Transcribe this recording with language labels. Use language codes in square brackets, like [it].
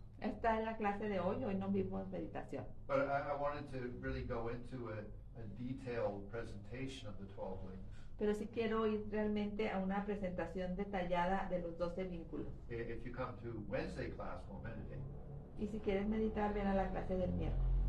[es] Esta es la clase de hoy no vimos meditación. [en] but I wanted to really go into a detailed presentation of the 12 links. [es] Pero sí quiero ir realmente a una presentación detallada de los 12 vínculos. [en] If you come to Wednesday class, we'll meditate. [es] Y si quieres meditar, ven a la clase del miércoles.